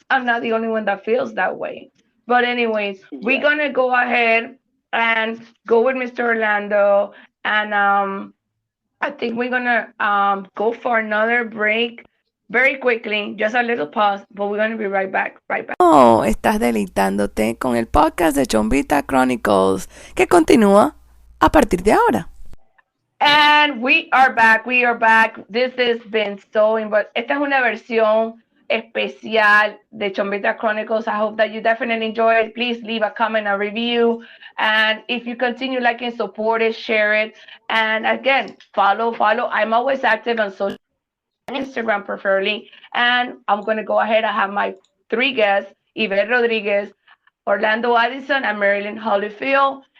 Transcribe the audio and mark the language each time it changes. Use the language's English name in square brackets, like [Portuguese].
[English] I'm not the only one that feels that way. But anyways, we're going to go ahead and go with Mr. Orlando, and I think we're gonna go for another break very quickly, just a little pause, but we're gonna be right back. [Spanish] Oh, estás deleitándote con el podcast de Chombita Chronicles, que continúa a partir de ahora. [English] And we are back. This has been so, [Spanish] esta es una versión especial de Chombita Chronicles. [English] I hope that you definitely enjoy it. Please leave a comment, a review. And if you continue liking, support it, share it. And again, follow. I'm always active on social, Instagram preferably. And I'm going to go ahead. I have my 3 guests, Yvette Rodriguez, Orlando Addison, and Marilyn Holifield.